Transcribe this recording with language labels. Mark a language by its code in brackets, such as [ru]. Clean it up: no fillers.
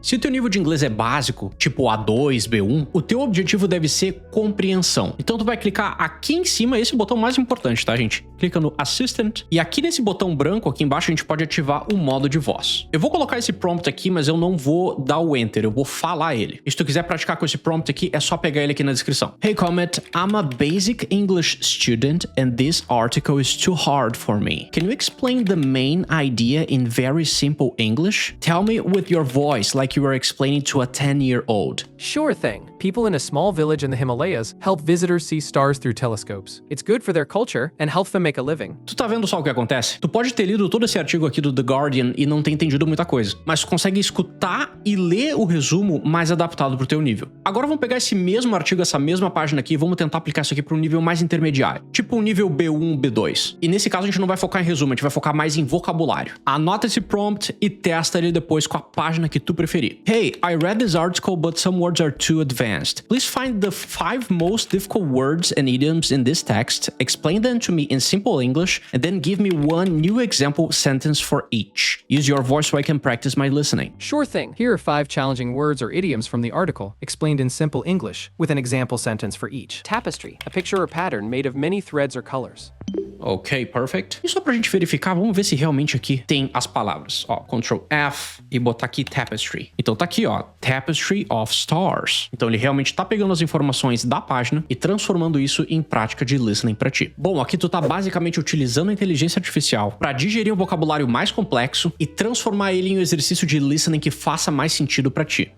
[pt] Se o teu nível de inglês é básico, tipo A2, B1, o teu objetivo deve ser compreensão. Então tu vai clicar aqui em cima, esse é o botão mais importante, tá, gente? Clica no Assistant e aqui nesse botão branco aqui embaixo a gente pode ativar o modo de voz. Eu vou colocar esse prompt aqui, mas eu não vou dar o Enter, eu vou falar ele. E se tu quiser praticar com esse prompt aqui, é só pegar ele aqui na descrição. [en] Hey Comet, I'm a basic English student and this article is too hard for me. Can you explain the main idea in very simple English? Tell me with your voice like you are explaining to a 10-year-old. Sure thing. People in a small village in the Himalayas help visitors see stars through telescopes. It's good for their culture and helps them make a living. [pt] Tu tá vendo só o que acontece? Tu pode ter lido todo esse artigo aqui do The Guardian e não ter entendido muita coisa, mas tu consegue escutar e ler o resumo mais adaptado pro teu nível. Agora vamos pegar esse mesmo artigo, essa mesma página aqui e vamos tentar aplicar isso aqui para um nível mais intermediário, tipo um nível B1, B2. E nesse caso a gente não vai focar em resumo, a gente vai focar mais em vocabulário. Anota esse prompt e testa ele depois com a página que tu preferir. Hey, I read this article but some words are too advanced. Please find the 5 most difficult words and idioms in this text, explain them to me in simple English, and then give me one new example sentence for each. Use your voice so I can practice my listening. Sure thing. Here are 5 challenging words or idioms from the article, explained in simple English, with an example sentence for each. Tapestry, a picture or pattern made of many threads or colors. [en] Ok, perfect. [pt] E só pra gente verificar, vamos ver se realmente aqui tem as palavras. Ó, Ctrl F e botar aqui tapestry. Então tá aqui, ó, Tapestry of Stars. Então ele realmente tá pegando as informações da página e transformando isso em prática de listening pra ti. Bom, aqui tu tá basicamente utilizando a inteligência artificial pra digerir um vocabulário mais complexo e transformar ele em um exercício de listening que faça mais sentido pra ti.